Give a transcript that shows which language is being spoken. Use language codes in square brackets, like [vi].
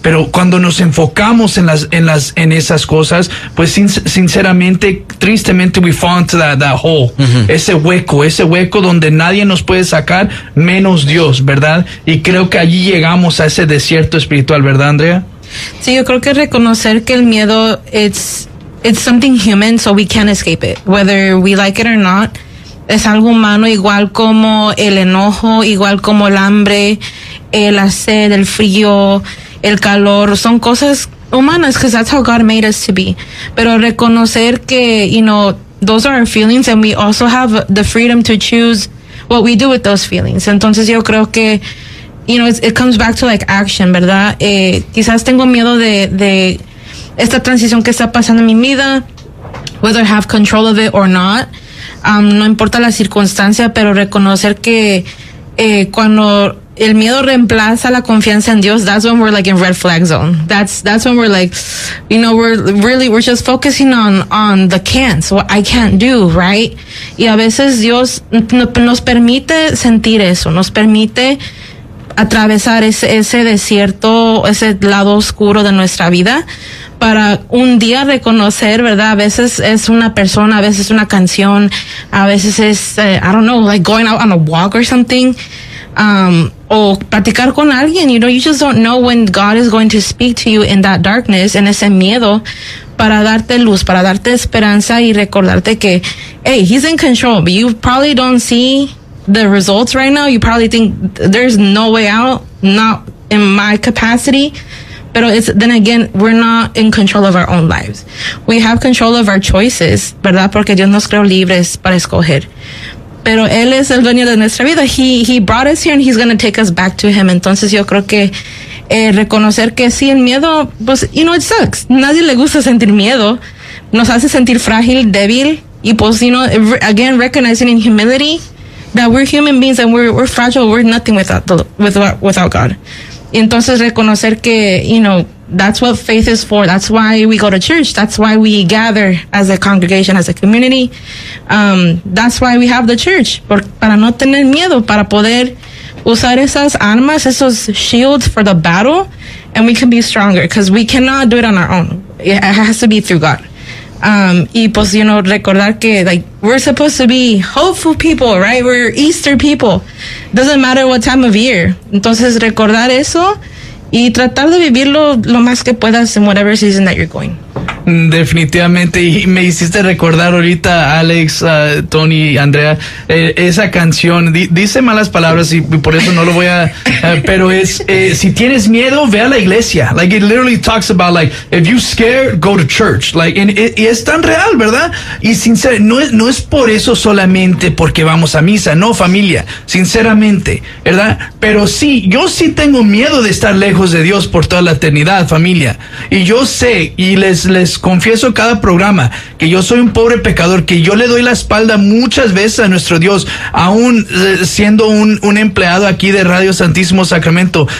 [es] Pero cuando nos enfocamos en esas cosas, pues sinceramente, tristemente, [en] we fall into that hole, uh-huh. [es] Ese hueco donde nadie nos puede sacar menos Dios, ¿verdad? Y creo que allí llegamos a ese desierto espiritual, ¿verdad, Andrea? Sí, yo creo que reconocer que el miedo es... [en] It's something human, so we can't escape it, whether we like it or not. [es] Es algo humano, igual como el enojo, igual como el hambre, la sed, el frío, el calor. Son cosas humanas, [en] because that's how God made us to be. [es] Pero reconocer que, [en] you know, those are our feelings, and we also have the freedom to choose what we do with those feelings. [es] Entonces yo creo que, [en] you know, it comes back to, like, action, [es] ¿verdad? Quizás tengo miedo de esta transición que está pasando en mi vida, [en] whether I have control of it or not, [es] no importa la circunstancia, pero reconocer que cuando el miedo reemplaza la confianza en Dios, [en] that's when we're like in red flag zone. That's when we're like, you know, we're just focusing on the can'ts, what I can't do, right? [es] Y a veces Dios nos permite sentir eso, nos permite atravesar ese desierto, ese lado oscuro de nuestra vida, para un día reconocer, ¿verdad? A veces es una persona, a veces es una canción, a veces es, [en] I don't know, like going out on a walk or something, [es] o platicar con alguien, [en] you know, you just don't know when God is going to speak to you in that darkness, [es] en ese miedo, para darte luz, para darte esperanza y recordarte que, [en] hey, he's in control, but you probably don't see the results right now. You probably think there's no way out, not in my capacity. Pero it's, then again, we're not in control of our own lives. We have control of our choices, [es] ¿verdad? Porque Dios nos creó libres para escoger. Pero Él es el dueño de nuestra vida. [en] He brought us here and He's going to take us back to Him. [es] Entonces yo creo que reconocer que sí, el miedo, pues, [en] you know, it sucks. [es] Nadie le gusta sentir miedo. Nos hace sentir frágil, débil. Y pues, [en] you know, again, recognizing in humility that we're human beings and we're fragile. We're nothing without God. [es] Entonces reconocer que, [en] you know, that's what faith is for. That's why we go to church. That's why we gather as a congregation, as a community. That's why we have the church, [es] para no tener miedo, para poder usar esas armas, esos [en] shields for the battle, and we can be stronger because we cannot do it on our own. It has to be through God. [es] Y pues, [en] you know, [es] recordar que, [en] like, we're supposed to be hopeful people, right? We're Easter people. Doesn't matter what time of year. Entonces, recordar eso y tratar de vivirlo lo más que puedas en whatever season that you're going. [es] Definitivamente, y me hiciste recordar ahorita, Alex, Tony, Andrea, esa canción dice malas palabras y por eso no lo voy a, pero es si tienes miedo, ve a la iglesia. [en] Like, it literally talks about, like, if you're scared, go to church. [es] Like, y es tan real, ¿verdad? Y sinceramente, no es por eso solamente porque vamos a misa, no, familia, sinceramente, ¿verdad? Pero sí, yo sí tengo miedo de estar lejos de Dios por toda la eternidad, familia, y yo sé, y les confieso cada programa que yo soy un pobre pecador, que yo le doy la espalda muchas veces a nuestro Dios, aún siendo un empleado aquí de Radio Santísimo Sacramento.